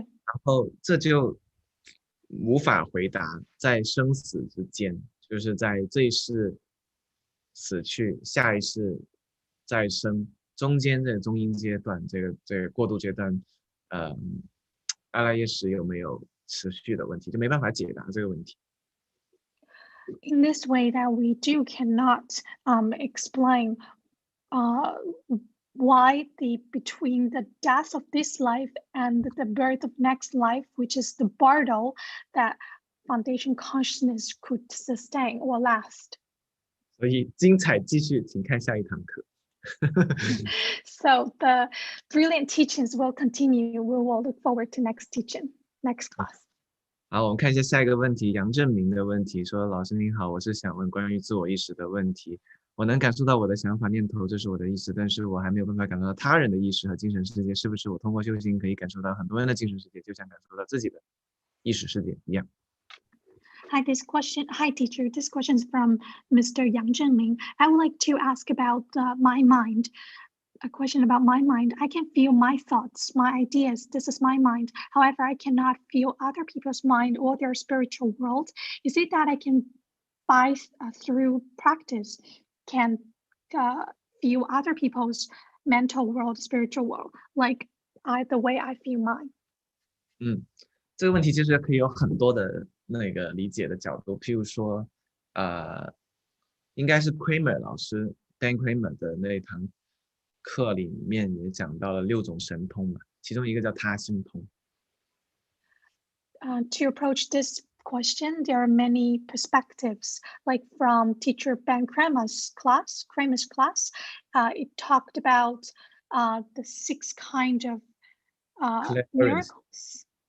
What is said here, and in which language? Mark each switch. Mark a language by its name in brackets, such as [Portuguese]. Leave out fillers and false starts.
[Chinese] 然后这就无法回答在生死之间，就是在这一世死去，下一世再生，中间这个中阴阶段，这个过渡阶段，阿赖耶识有没有持续的问题，就没办法解答这个问题。 [English] In this way, that we cannot explain why between the death of this life and the birth of next life, which is the bardo, that foundation consciousness could sustain or last. [Chinese] 所以精彩继续，请看下一堂课。 [English] So the brilliant teachings will continue. We will look forward to next class. [Chinese] 好，我们看一下下一个问题，杨正明的问题说：老师您好，我是想问关于自我意识的问题。我能感受到我的想法念头，这是我的意识，但是我还没有办法感受到他人的意识和精神世界，是不是我通过修行可以感受到很多人的精神世界，就像感受到自己的意识世界一样？ [English] Hi, teacher. This question is from Mr. Yang Zhenming. I would like to ask about my mind. A question about my mind. I can feel my thoughts, my ideas. This is my mind. However, I cannot feel other people's mind or their spiritual world. Is it that I can, through practice, can feel other people's mental world, spiritual world, like the way I feel mine? [Chinese] 这个问题其实可以有很多的那个理解的角度，譬如说，应该是 Kramer 老师 Dan Kramer 的那一堂课里面也讲到了6种神通嘛，其中一个叫他心通。 [English] To approach this question, there are many perspectives. Like from teacher Ben Kramer's class, it talked about the 6 kind of miracles.